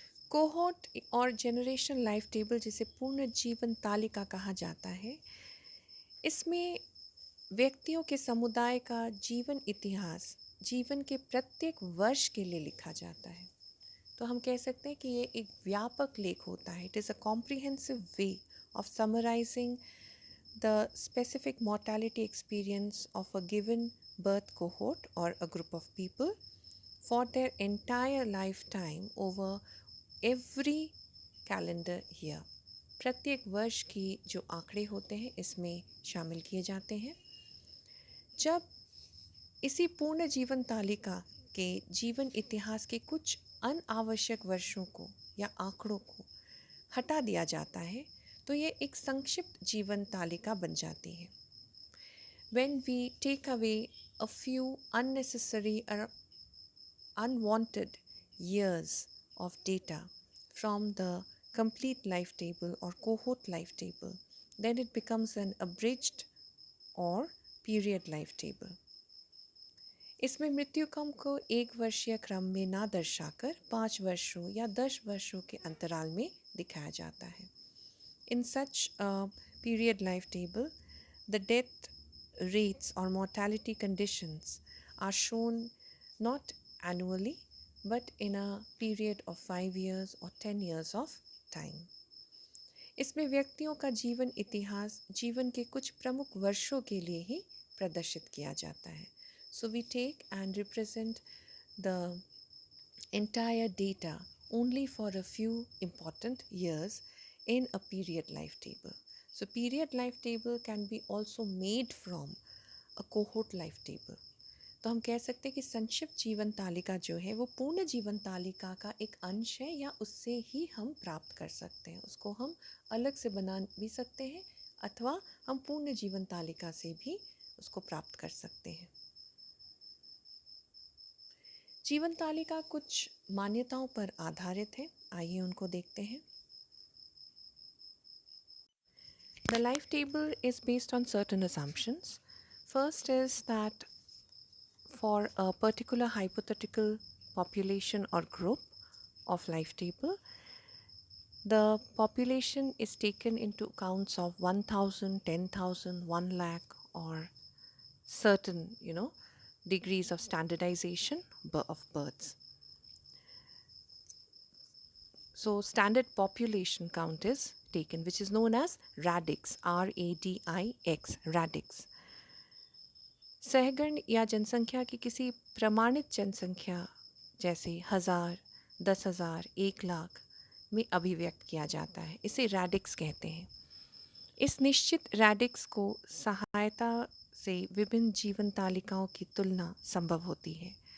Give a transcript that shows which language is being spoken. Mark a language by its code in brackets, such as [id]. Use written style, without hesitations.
[hi] Cohort और generation life table, जिसे पूर्ण जीवन तालिका कहा जाता है, इसमें व्यक्तियों के समुदाय का जीवन इतिहास जीवन के प्रत्येक वर्ष के लिए लिखा जाता है। तो हम कह सकते हैं कि ये एक व्यापक लेख होता है। [en] It is a comprehensive way of summarising the specific mortality experience of a given birth cohort or a group of people for their entire lifetime over every calendar year. [hi] प्रत्येक वर्ष की जो आंकड़े होते हैं इसमें शामिल किए जाते हैं। जब इसी पूर्ण जीवन तालिका के जीवन इतिहास के कुछ अनावश्यक वर्षों को या आंकड़ों को हटा दिया जाता है तो ये एक संक्षिप्त जीवन तालिका बन जाती है। [en] When we take away a few unnecessary or unwanted years of data from the complete life table or cohort life table, then it becomes an abridged or period life table. [hi] इसमें मृत्यु क्रम को एक वर्षीय क्रम में ना दर्शाकर 5 वर्षों या 10 वर्षों के अंतराल में दिखाया जाता है। [en] In such a period life table, the death rates or mortality conditions are shown not annually but in a period of 5 years or 10 years of time. [hi] इसमें व्यक्तियों का जीवन इतिहास जीवन के कुछ प्रमुख वर्षों के लिए ही प्रदर्शित किया जाता है। [en] So we take and represent the entire data only for a few important years in a period life table. So period life table can be also made from a cohort life table. [hi] तो हम कह सकते हैं कि संक्षिप्त जीवन तालिका जो है वो पूर्ण जीवन तालिका का एक अंश है या उससे ही हम प्राप्त कर सकते हैं। उसको हम अलग से बना भी सकते हैं अथवा हम पूर्ण जीवन तालिका से भी उसको प्राप्त कर सकते हैं। जीवन तालिका कुछ मान्यताओं पर आधारित है, आइए उनको देखते हैं। [en] The life table is based on certain assumptions. First is that for a particular hypothetical population or group of life table, the population is taken into accounts of 1,000, 10,000, 1 lakh or certain, degrees of standardization of births. So standard population count is taken, which is known as radix, RADIX, radix. [hi] सहगण या जनसंख्या की किसी प्रमाणित जनसंख्या जैसे 1000, 10,000, 1 लाख में अभिव्यक्त किया जाता है। इसे रैडिक्स कहते हैं। इस निश्चित रैडिक्स को सहायता से विभिन्न जीवन तालिकाओं की तुलना संभव होती है।